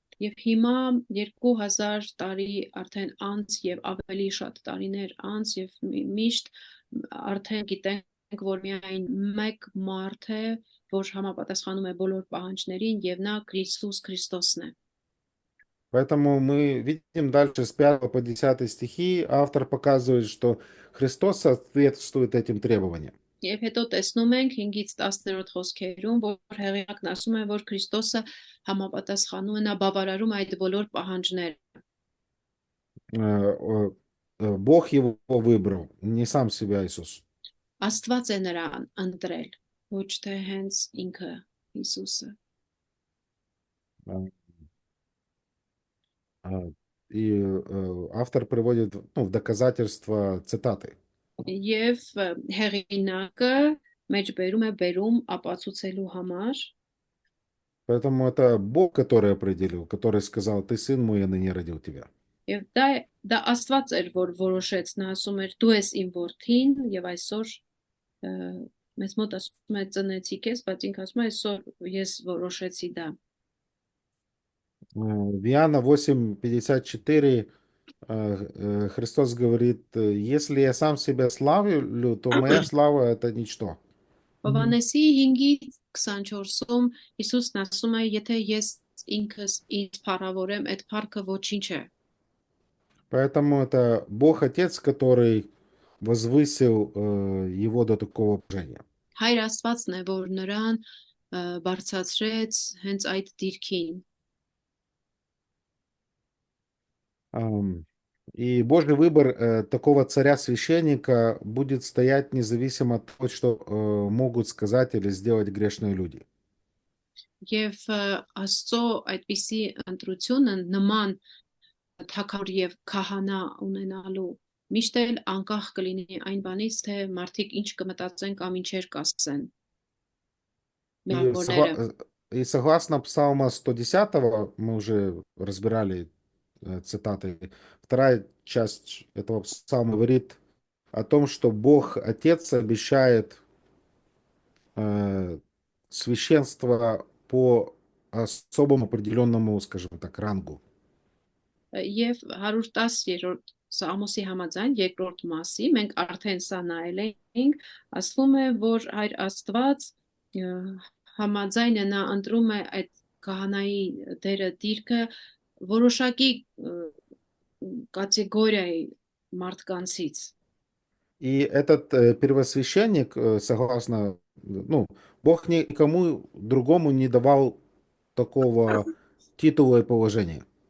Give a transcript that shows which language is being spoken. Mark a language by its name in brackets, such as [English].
[Armenian] Եվ հիմա 2000 տարի արդեն անց եւ ավելի շատ տարիներ անց եւ միշտ արդեն գիտենք, որ միայն մեկ մարդ է, որ համապատասխանում է բոլոր պահանջներին եւ նա Քրիստոս Քրիստոսն է։ [Russian] Поэтому мы видим дальше с 5 по 10 стихи, автор показывает, что Христос соответствует этим требованиям. [Armenian] Եվ հետո տեսնում ենք 5-ից 10-րդ խոսքերում, որ հեղինակն ասում է, որ Քրիստոսը համապատասխանում է, նա բավարարում այդ բոլոր պահանջները։ [Russian] Бог его выбрал, не сам себя Иисус. [Armenian] Աստված է նրան ընտրել, ոչ թե հենց ինքը Հիսուսը։ [Russian] И автор приводит в доказательство цитаты. [Armenian] Եվ հեղինակը մեջ բերում է բերում ապացուցելու համար, [Russian] Поэтому это Бог, который определил, который сказал: ты сын мой, я ныне родил тебя. [Armenian] եւ դա Աստված էր, որ որոշեց, նա ասում էր դու ես իմ որդին եւ այսօր մեզ մոտ ասում է ծնեցի քեզ, բայց ինքը ասում է այսօր ես որոշեցի դա։ [Russian] В Иоанна 8:54 Христос говорит: если я сам себя славлю, то моя слава это ничто. [Armenian] Հովհաննեսի 5:24-ում Հիսուսն ասում է, եթե ես ինքս ինձ փառավորեմ, այդ փառքը ոչինչ է։ [Russian] Поэтому это Бог Отец, который возвысил его до такого положения. [Armenian] Հայր Աստվածն է, որ նրան բարձրացրեց հենց այդ դիրքին։ [Russian] И Божий выбор такого царя-священника будет стоять независимо от того, что могут сказать или сделать грешные люди. [Armenian] Եվ Աստծո այդպիսի ընտրությունը նման թագավոր եւ քահանա ունենալու միշտ էլ անկախ կլինի այն բանից, թե մարդիկ ինչ կմտածեն կամ ինչեր կասեն։ [Russian] И согласно Псалма 110, мы уже разбирали цитаты, вторая часть этого псалма говорит о том, что Бог Отец обещает священство по особому определенному, скажем так, рангу. [Armenian] Եվ 110-րդ Սամոսի համաձայն երկրորդ մասի մենք արդեն սա նայել ենք, ասվում է, որ Հայր Աստված համաձայն է նա ընտրում է այդ քահանայի դերը դիրքը որոշակի կատեգորիայի մարդկանցից։ [Russian] И этот первосвященник, согласно, Бог никому другому не давал такого титула и положения.